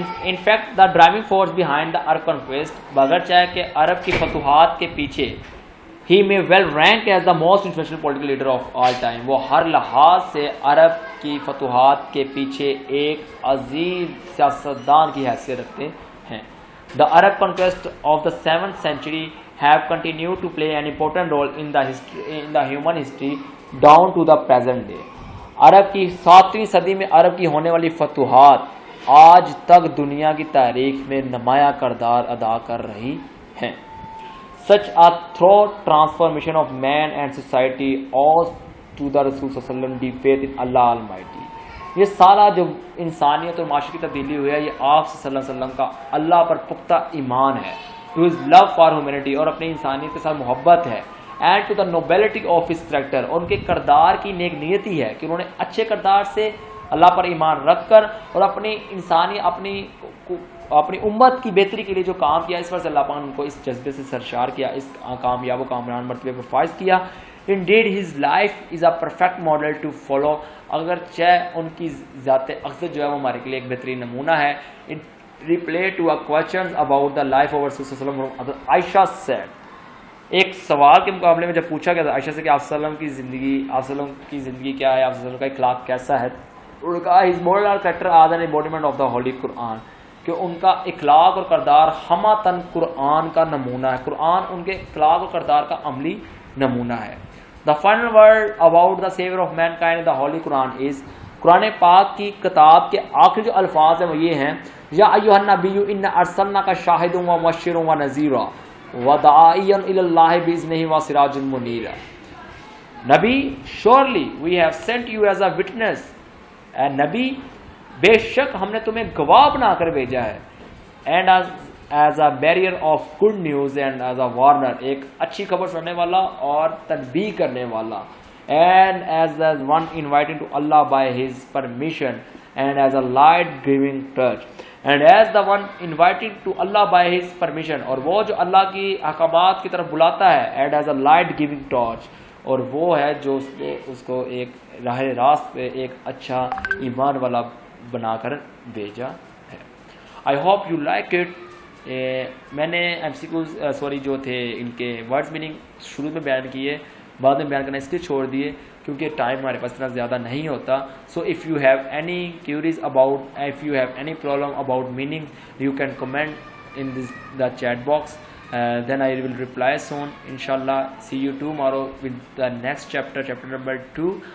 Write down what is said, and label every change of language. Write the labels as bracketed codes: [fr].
[en] in fact the driving force behind the Arab conquest, [ur] اگرچہ کہ عرب کی فتوحات کے پیچھے [en] he may well rank as the most influential political leader of all time, [ur] وہ ہر لحاظ سے عرب کی فتوحات کے پیچھے ایک عظیم سیاستدان کی حیثیت رکھتے ہیں. [en] The Arab conquest of the 7th century have continued to play an important role in the human history down to the present day. [ur] عرب کی 7ویں صدی میں عرب کی ہونے والی فتوحات آج تک دنیا کی تاریخ میں نمایاں کردار ادا کر رہی ہیں. [en] Such a thorough transformation of man and society owes to the Rasul صلی اللہ علیہ وسلم, the faith in Allah Almighty. [ur] یہ سارا جو انسانیت اور معاشرے کی تبدیلی ہوئی ہے, یہ آپ صلی اللہ علیہ وسلم کا اللہ پر پختہ ایمان ہے, [en] to his love for humanity, [ur] اور اپنی انسانیت کے ساتھ محبت ہے, [en] and to the nobility of his character, [ur] اور ان کے کردار کی نیک نیتی ہے کہ انہوں نے اچھے کردار سے اللہ پر ایمان رکھ کر اور اپنی انسانی اپنی امت کی بہتری کے لیے جو کام کیا, اس پر سے اللہ پاک نے ان کو اس جذبے سے سرشار کیا, اس کامیاب و کامران مرتبے پر فائز کیا. [en] Indeed, his life is a perfect model to follow, [ur] اگرچہ ان کی ذات اقدس جو ہے وہ ہمارے کے لیے ایک بہترین نمونہ ہے. [en] It replied to a question about the life of Rasul صلی اللہ علیہ وسلم. [ur] عائشہ said, ایک سوال کے مقابلے میں جب پوچھا گیا تھا عائشہ سے کہ آپ صلی اللہ علیہ وسلم کی زندگی کیا ہے, آپ صلی اللہ علیہ وسلم کا اخلاق کیسا ہے, انہوں نے کہا [en] his moral character are an embodiment of the holy Quran, [ur] کہ ان کا اخلاق اور کردار ہماتن قرآن کا نمونہ ہے، قرآن ان کے اخلاق اور کردار کا عملی نمونہ ہے. [en] The final word about the savior of mankind in the holy Quran is [ur] قرآن پاک کی کتاب کے آخری جو الفاظ ہیں وہ یہ ہیں [ar] یا ایھا النبی انا ارسلناک شاہدا ومبشرا ونذیرا وداعیا الی اللہ باذنہ وسراجا منیرا. [en] نبی surely we have sent you as a witness. [ur] اے نبی بے شک ہم نے تمہیں گواہ بنا کر بھیجا ہے. [en] and as a bearer of good news and as a warner, [ur] ایک اچھی خبر سننے والا اور تنبیہ کرنے والا. [en] And as one inviting to اللہ by his permission and as a light giving torch. And as the one inviting to اللہ by his permission, [ur] اور وہ جو اللہ کی احکامات کی طرف بلاتا ہے. [en] and as a light giving torch, [ur] اور وہ ہے جو اس کو ایک راہ راست پہ ایک اچھا ایمان والا بنا کر بھیجا ہے. [en] I hope you like it. [ur] میں نے MCQs جو تھے ان کے ورڈز میننگ شروع میں بیان کیے، بعد میں بیان کرنا اس لیے چھوڑ دیے کیونکہ ٹائم ہمارے پاس اتنا زیادہ نہیں ہوتا. [en] So if you have any queries about, if you have any problem about meaning, you can comment in the chat box. Then I will reply soon, inshallah. See you tomorrow with the next chapter number 2.